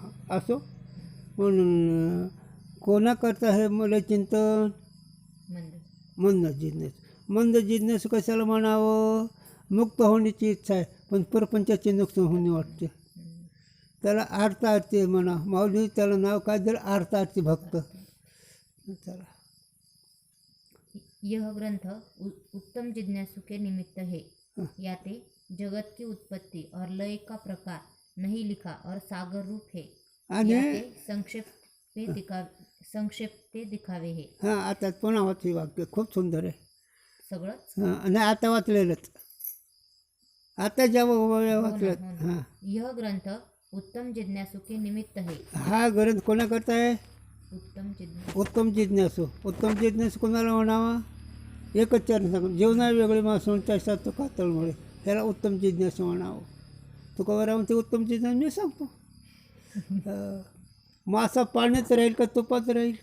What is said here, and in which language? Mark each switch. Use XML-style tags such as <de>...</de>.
<mr>असो म्हणून कोणाकरता हे मला चिंतन मंद जिज्ञास. मंद जिज्ञास कशाला म्हणावं? मुक्त होण्याची इच्छा आहे, पण प्रपंचाचे नुकसान होणे वाटते. त्याला अर्थार्थी म्हणा, माऊली त्याला नाव काय दिलं? अर्थार्थी भक्त. चला,</mr> <hi>यह ग्रंथ उत्तम जिज्ञासु के निमित्त है. याते जगत की उत्पत्ति और लय का प्रकार नहीं लिखा और सागर रूप है. याते संक्षेप दिखावे है.</hi> <mr>हां, आता पुन्हा वाचली वाक्य खूप सुंदर आहे सगळंच. हां, आणि आता वाचलेलंच, आता जेव्हा वाचलं. हां,</mr> <hi>यह ग्रंथ उत्तम जिज्ञासु के निमित्त है.</hi> <mr>हा ग्रंथ कोणाकरता आहे? उत्तम जिज्ञासु. उत्तम जिज्ञासू. उत्तम जिज्ञासू कोणाला म्हणावा? एकच चरण सांगून, जेवणा वेगळे मासून त्याचा तो कातळमुळे, ह्याला उत्तम जिज्ञासू म्हणावं. तुकाराम म्हणते उत्तम जिज्ञासू मी सांगतो. मासा पाण्यात राहील का तुपात राहील?</mr>